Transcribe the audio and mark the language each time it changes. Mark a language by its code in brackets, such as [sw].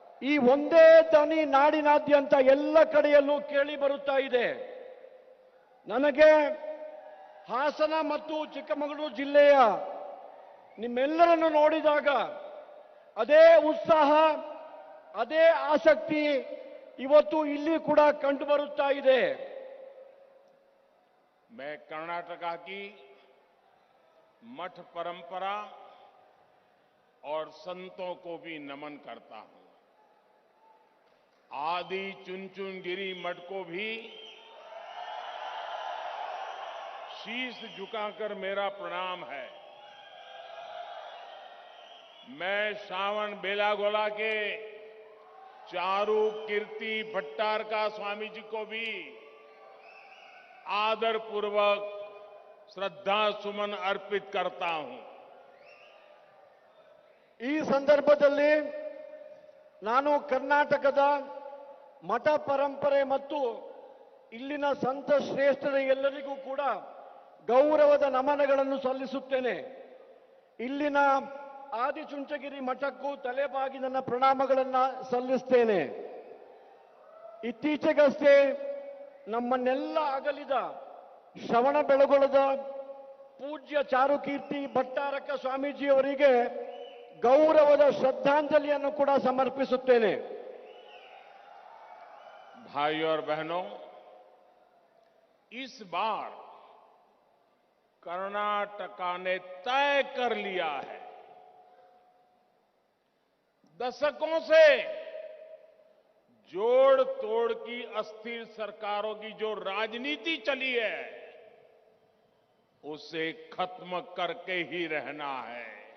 [kn] ಈ ಒಂದೇ ದನಿ ನಾಡಿನಾದ್ಯಂತ ಎಲ್ಲ ಕಡೆಯಲ್ಲೂ ಕೇಳಿ ಬರುತ್ತಾ ಇದೆ. ನನಗೆ ಹಾಸನ ಮತ್ತು ಚಿಕ್ಕಮಗಳೂರು ಜಿಲ್ಲೆಯ ನಿಮ್ಮೆಲ್ಲರನ್ನು ನೋಡಿದಾಗ ಅದೇ ಉತ್ಸಾಹ, ಅದೇ ಆಸಕ್ತಿ, ಇವತ್ತು ಇಲ್ಲಿ ಕೂಡ ಕಂಡು ಬರುತ್ತಾ ಇದೆ. [hi] मैं कर्नाटका की मठ परंपरा और संतों को भी नमन करता हूं. आदि चुनचुनगिरी मठ को भी शीश झुकाकर मेरा प्रणाम है. मैं श्रावण बेलागोला के चारू कीर्ति भट्टारका स्वामी जी को भी आदर पूर्वक श्रद्धा सुमन अर्पित करता हूं. [kn] ಈ ಸಂದರ್ಭದಲ್ಲಿ ನಾನು ಕರ್ನಾಟಕದ ಮಠ ಪರಂಪರೆ ಮತ್ತು ಇಲ್ಲಿನ ಸಂತ ಶ್ರೇಷ್ಠರ ಎಲ್ಲರಿಗೂ ಕೂಡ ಗೌರವದ ನಮನಗಳನ್ನು ಸಲ್ಲಿಸುತ್ತೇನೆ. ಇಲ್ಲಿನ ಆದಿಚುಂಚಗಿರಿ ಮಠಕ್ಕೂ ತಲೆಬಾಗಿ ನನ್ನ ಪ್ರಣಾಮಗಳನ್ನು ಸಲ್ಲಿಸ್ತೇನೆ. ಇತ್ತೀಚೆಗಷ್ಟೇ ನಮ್ಮನ್ನೆಲ್ಲ ಅಗಲಿದ ಶ್ರವಣ ಬೆಳಗೊಳದ ಪೂಜ್ಯ ಚಾರುಕೀರ್ತಿ ಭಟ್ಟಾರಕ ಸ್ವಾಮೀಜಿಯವರಿಗೆ ಗೌರವದ ಶ್ರದ್ಧಾಂಜಲಿಯನ್ನು ಕೂಡ ಸಮರ್ಪಿಸುತ್ತೇನೆ. [hi] भाइयों और बहनों, इस बार कर्नाटका ने तय कर लिया है. दशकों से जोड़ तोड़ की अस्थिर सरकारों की जो राजनीति चली है उसे खत्म करके ही रहना है.